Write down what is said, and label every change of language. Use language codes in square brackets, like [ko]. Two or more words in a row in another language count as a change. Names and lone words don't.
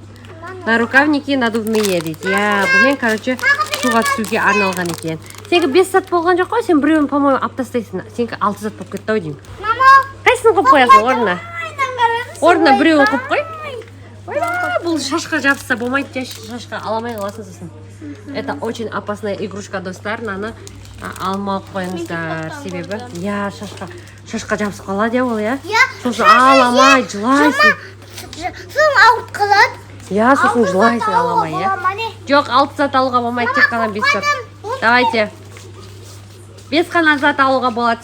[ru] На рукавники надувные [kk] дейді. Я, бұмен, короче, суға түсуге арналған екен. Сенге 5 зат болған жоқ қой, сен біреуін, по-моему, аптастайсың. Сенге 6 зат болып кетті ау деймін. Қайсын қойып қоясың орнына? Орнына біреуін қойып қой. Бұл шашқа жабыса болмайды, шашқа аламай қаласың сосын. [ru] Это очень опасная игрушка, [kk] достар. Наны алмау қойыңыздар, себебі. Я, шашқа жабысып қалады, ол, я? Сосын аламай, жылайсың. Сосын ауырт қалады. Я, сосын жылайсың аламай, я? Жоқ, 6 зат алуға болмайды, тек қана 5 зат. Давайте. 5 қана зат алуға болады.